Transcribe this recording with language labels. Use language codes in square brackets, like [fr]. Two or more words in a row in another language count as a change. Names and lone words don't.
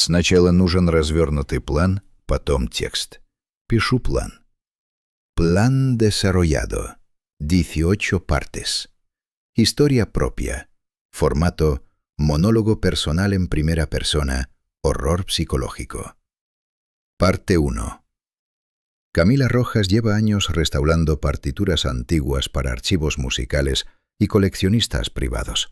[ru] Сначала нужен развернутый план, потом текст. Пишу план. [es] Plan desarrollado. 18 partes. Historia propia. Formato monólogo personal en primera persona. Horror psicológico. Parte 1. Camila Rojas lleva años restaurando partituras antiguas para archivos musicales y coleccionistas privados.